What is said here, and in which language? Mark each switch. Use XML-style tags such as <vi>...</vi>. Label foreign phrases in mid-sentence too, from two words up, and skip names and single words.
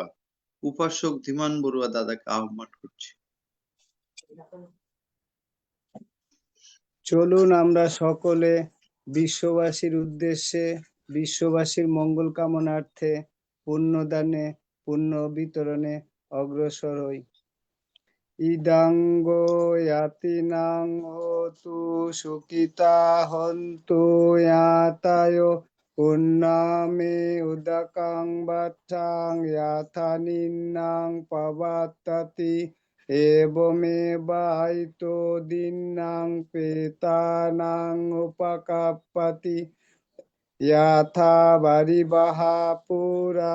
<bn>উপাসক ধীমান বড়ুয়া দাদাকে আহ্বান করছি। চলুন আমরা সকলে বিশ্ববাসীর উদ্দেশ্যে, বিশ্ববাসীর মঙ্গল কামনার্থে পুণ্যদানে, পুণ্য বিতরণে অগ্রসর হই।</bn> <pi>ইদাঙ্গো ইয়াতিনাং হোতু সুখিতা হন্তু ইয়াতায় পুণ্যামে উদকাং বাচ্চাং ইয়াথা নিন্নাং পাবাত্তাতি এবমেবাইতো দিন্নাং পেতানাং উপকাপ্পতি ইয়াথা বারিবাহা পুরা</pi>